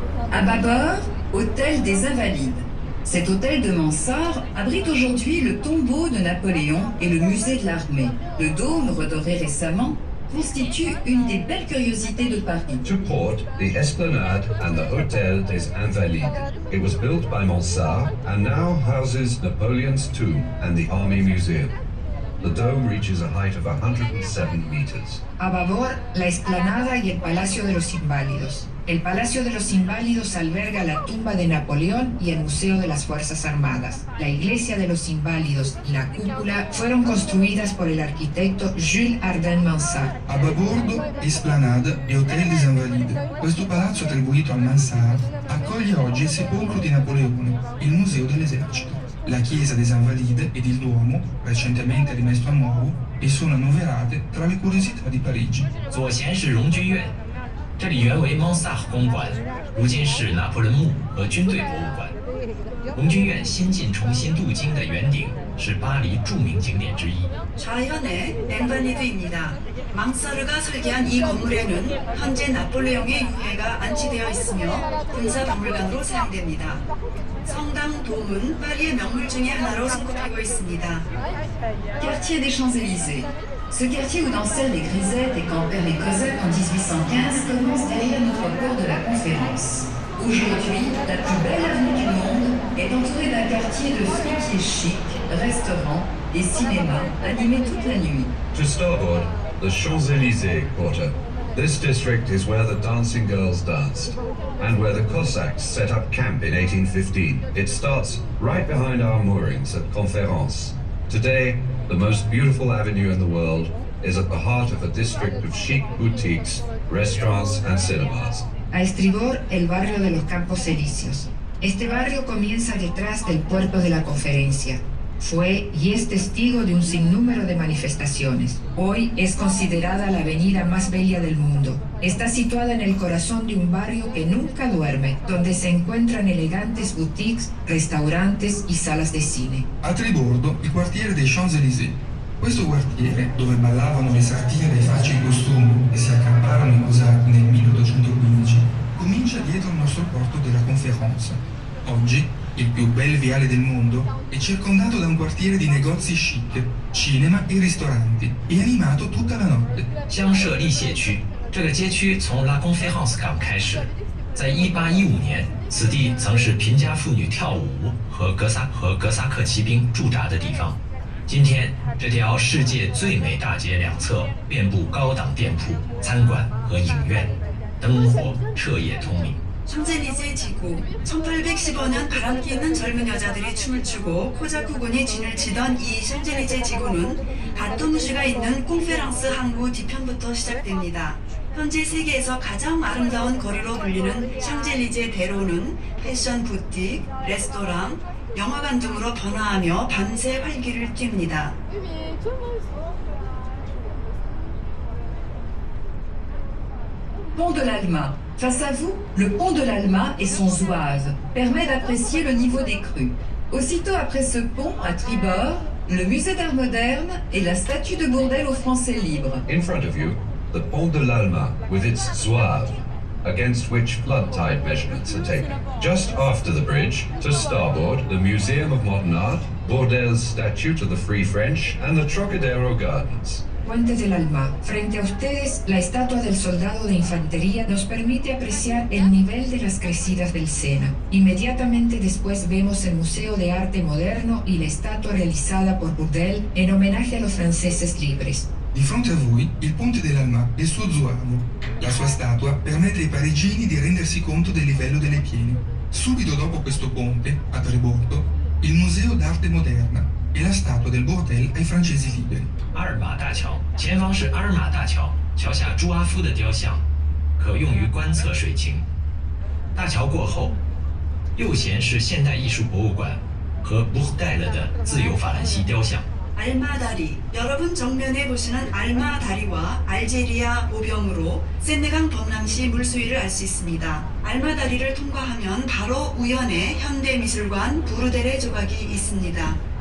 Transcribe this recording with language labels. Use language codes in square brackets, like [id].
[fr] À bâbord, hôtel des Invalides. Cet hôtel de Mansart abrite aujourd'hui le tombeau de Napoléon et le musée de l'armée. Le dôme, redoré récemment, constitue une des belles curiosités de Paris. [en] To port, the Esplanade and the Hôtel des Invalides. It was built by Mansart and now houses Napoleon's tomb and the Army Museum. The dome reaches a height of 107 meters. [es] A babor, la explanada y el Palacio de los Inválidos. El Palacio de los Inválidos alberga la tumba de Napoleón y el Museo de las Fuerzas Armadas. La Iglesia de los Inválidos y la cúpula fueron construidas por el arquitecto Jules Arden Mansart. [it] A babordo, Esplanade e Hotel des Invalides. Questo palazzo attribuito a Mansart accoglie oggi il sepolcro di Napoleone, il Museo dell'Esercito. La chiesa des Invalides ed il Duomo, recentemente rimesso a nuovo, e sono annoverate tra le curiosità di Parigi. [zh] 左贤是荣军院，这里原为猫萨公馆，如今是拿破仑墓和军队博物馆。荣军院新近重新镀金的圆顶是巴黎著名景点之一。 [ko] 좌현의 앵바니드입니다. 망사르가 설계한 이 건물에는 현재 나폴레옹의 유해가 안치되어 있으며 군사박물관으로 사용됩니다. 성당 돔은 파리의 명물 중에 하나로 손꼽히고 있습니다. [fr] Quartier des Champs-Élysées. Ce quartier où dansèrent les grisettes et campèrent les Cosaques en 1815 commence derrière notre port de la Conférence. Aujourd'hui, la plus belle avenue du monde est entourée d'un quartier de fripiers chics, restaurants et cinémas animés toute la nuit. [en] To starboard, the Champs-Élysées quarter. This district is where the dancing girls danced, and where the Cossacks set up camp in 1815. It starts right behind our moorings at Conférence. Today, the most beautiful avenue in the world is at the heart of a district of chic boutiques, restaurants and cinemas. [es] A estribor, el barrio de los Campos Elíseos. Este barrio comienza detrás del puerto de la Conferencia. Fue y es testigo de un sinnúmero de manifestaciones. Hoy es considerada la avenida más bella del mundo. Está situada en el corazón de un barrio que nunca duerme, donde se encuentran elegantes boutiques, restaurantes y salas de cine. [it] A tribordo il quartiere dei Champs-Élysées. Questo quartiere, dove ballavano le sartine dai facili costumi e si accamparono i cosachi nel 1815, comincia dietro il nostro porto della Conférence. Oggi, il più bel viale del mondo, è circondato da un quartiere di negozi chic, cinema e ristoranti, e animato tutta la notte. [zh] 香榭丽榭区这个街区从 La Conférence 港开始，在1815年，此地曾是贫家妇女跳舞和哥萨克骑兵驻扎的地方。今天，这条世界最美大街两侧遍布高档店铺、餐馆和影院，灯火彻夜通明。 [ko] 샹젤리제 지구 1815년 바람기 있는 젊은 여자들이 춤을 추고 코자쿠군이 진을 치던 이 샹젤리제 지구는 바토무시가 있는 콩페랑스 항구 뒤편부터 시작됩니다. 현재 세계에서 가장 아름다운 거리로 불리는 샹젤리제 대로는 패션 부틱, 레스토랑, 영화관 등으로 변화하며 밤새 활기를 띱니다. [fr] Pont de l'Alma. Face à vous, le pont de l'Alma et son zouave permet d'apprécier le niveau des crues. Aussitôt après ce pont, à tribord, le musée d'art moderne et la statue de Bourdelle aux Français libres. [en] In front of you, the Pont de l'Alma with its zouave, against which flood tide measurements are taken. Just after the bridge, to starboard, the Museum of Modern Art, Bourdelle's statue to the Free French, and the Trocadero Gardens. [es] Puente del Alma. Frente a ustedes, la estatua del soldado de infantería nos permite apreciar el nivel de las crecidas del Sena. Inmediatamente después vemos el Museo de Arte Moderno y la estatua realizada por Bourdelle en homenaje a los franceses libres. [it] Di fronte a voi, il Ponte dell'Alma e il suo zouave. La sua statua permette ai parigini di rendersi conto del livello delle piene. Subito dopo questo ponte, a tribordo, il Museo d'Arte Moderna e la statua del Bourdelle ai francesi liberi. [zh] 阿尔玛大桥前方是阿尔玛大桥，桥下朱阿夫的雕像，可用于观测水情。大桥过后，右前是现代艺术博物馆和布戴勒的自由法兰西雕像。 [ko] 알마 다리. 여러분 정면에 보시는 알마 다리와 알제리아 보병으로 세네강 범람시 물수위를 알 수 있습니다. 알마 다리를 통과하면 바로 우연에 현대미술관 부르데레 조각이 있습니다.